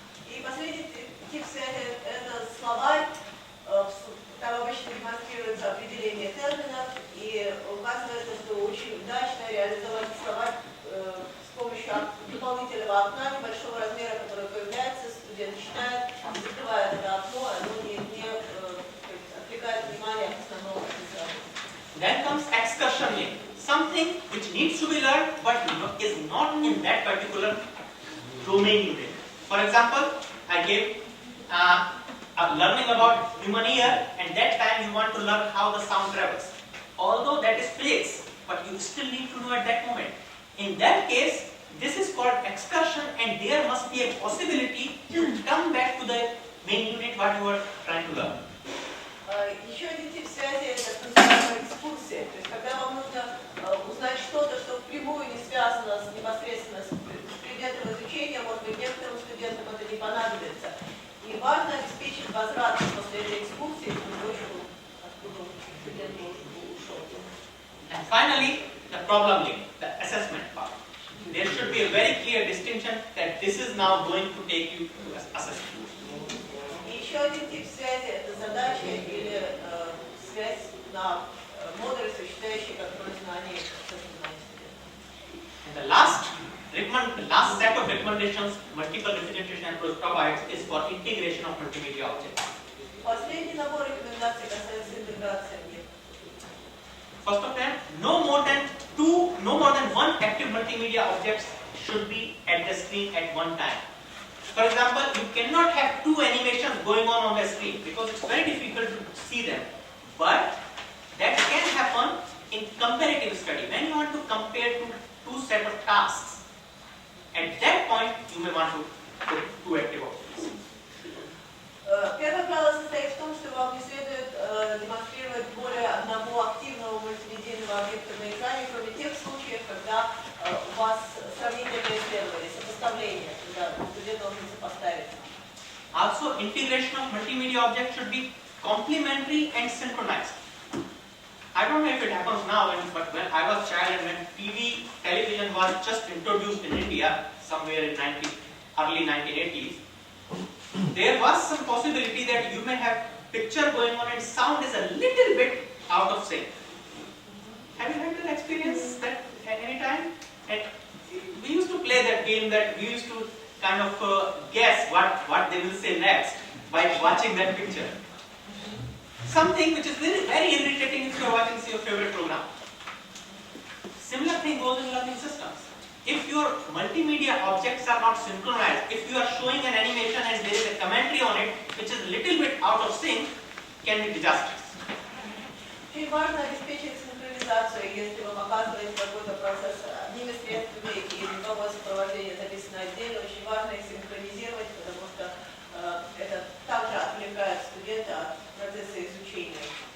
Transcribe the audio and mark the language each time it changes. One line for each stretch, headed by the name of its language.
Russian: И последний тип связи – это словарь. Там обычно демонстрируется определение терминов и указывается, что очень удачно реализовать словарь с помощью дополнительного окна небольшого размера, которое появляется, студент читает, закрывает это окно, оно не отвлекает внимание от основного смысла.
English: Then comes excursion link, something which needs to be learned but is not in that particular domain unit. For example, I gave learning about human ear, and that time you want to learn how the sound travels. Although that is physics, but you still need to know at that moment. In that case, this is called excursion, and there must be a possibility to come back to the main unit what you are trying to learn.
Russian: Еще один тип связи – это так называемая экскурсия. То есть, когда вам нужно узнать что-то, что впрямую не связано непосредственно с предметом изучения, может быть, некоторым студентам это не понадобится. И важно обеспечить возвратность после этой экскурсии к точку, откуда студент ушел.
English: And finally, the problem link, the assessment part. There should be a very clear distinction that this is now going to take you to assessment.
Russian: И еще один тип связи – это задача или связь на модуль, осуществляющий контроль знаний со стороны студента.
English: And the last set of recommendations multiple representation approach provides is for integration of multimedia objects.
Russian: Последний набор рекомендаций касается интеграции объектов.
English: First of them, no more than one active multimedia objects should be at the screen at one time. For example, you cannot have two animations going on the screen because it's very difficult to see them. But that can happen in comparative study when you want to compare two set of tasks. At that point, you may want to put two active objects.
Russian: Первое правило состоит в том, что вам не следует демонстрировать более одного активного мультимедийного объекта на экране, кроме тех случаев, когда у вас сравнительное исследование, сопоставление, когда студент должен сопоставить.
English: Also, integration of multimedia objects should be complementary and synchronized. I don't know if it happens now, but when I was a child and when television was just introduced in India, somewhere in early 1980s, there was some possibility that you may have picture going on and sound is a little bit out of sync. Have you had that experience that at any time? And we used to play that game that we used to kind of guess what they will say next by watching that picture. Something which is very, very irritating if you are watching your favorite program. Similar thing goes in learning systems. If your multimedia objects are not synchronized, if you are showing an animation and there is a commentary on it which is a little bit out of sync, can be disastrous.
Russian: Очень важно обеспечить синхронизацию, если вам оказывается какой-то процесс одними средствами и звуковое сопровождение записано отдельно, очень важно их синхронизировать, потому что это также отвлекает студента от процесса изучения.